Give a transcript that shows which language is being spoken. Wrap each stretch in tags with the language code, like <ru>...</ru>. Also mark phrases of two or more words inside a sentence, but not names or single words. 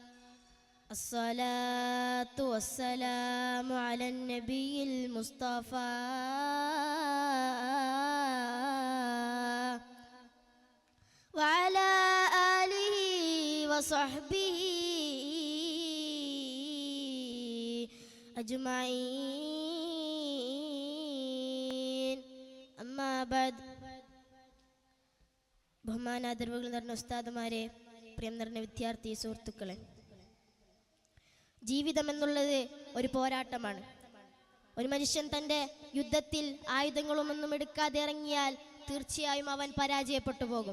<ar>الصلاة والسلام على النبي المصطفى وعلى آله وصحبه أجمعين. أما بعد.</ar> <ml>ബഹുമാനാദരവുകൾ നിറഞ്ഞ ഉസ്താദുമാരെ, പ്രിയം നിറഞ്ഞ വിദ്യാർത്ഥി സുഹൃത്തുക്കളെ, ജീവിതം എന്നുള്ളത് ഒരു പോരാട്ടമാണ്. ഒരു മനുഷ്യൻ തൻ്റെ യുദ്ധത്തിൽ ആയുധങ്ങളൊന്നും എടുക്കാതെ ഇറങ്ങിയാൽ തീർച്ചയായും അവൻ പരാജയപ്പെട്ടു പോകും.</ml>